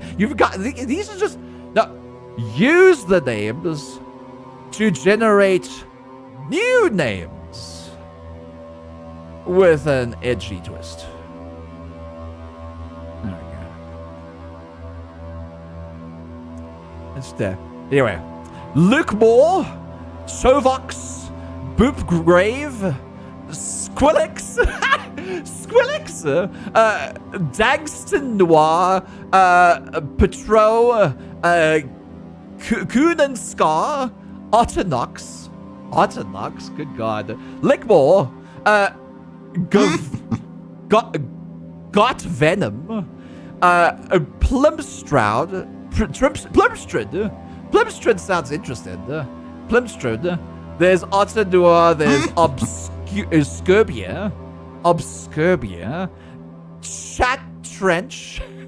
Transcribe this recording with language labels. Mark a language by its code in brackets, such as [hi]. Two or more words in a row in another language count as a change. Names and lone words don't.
[en] You've got these are just now. Use the names to generate new names with an edgy twist. There we go. It's there. Anyway, LURKMOOR, Chovox, Boopgrave, Squillix, Dagston Noir, Petro, Kunenskar, Otternox, good god, Lickmore, Got Venom, Plumstroud, Plumstrud sounds interesting. Plumstrud. There's Otterdua, there's Obscurbia, Chat Trench.